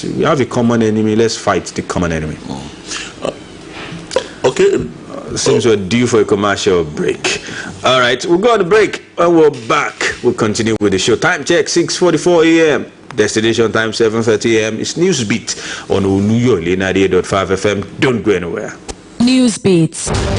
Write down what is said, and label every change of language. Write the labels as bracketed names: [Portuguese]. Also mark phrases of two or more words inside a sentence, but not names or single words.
[English] We have a common enemy. Let's fight the common enemy. Okay. Seems we're due for a commercial break. All right, we'll go on the break and we're back. We'll continue with the show. Time check, 6:44 a.m. Destination time, 7:30 a.m. It's Newsbeat on Oluyole 98.5 FM. Don't go anywhere. Newsbeat.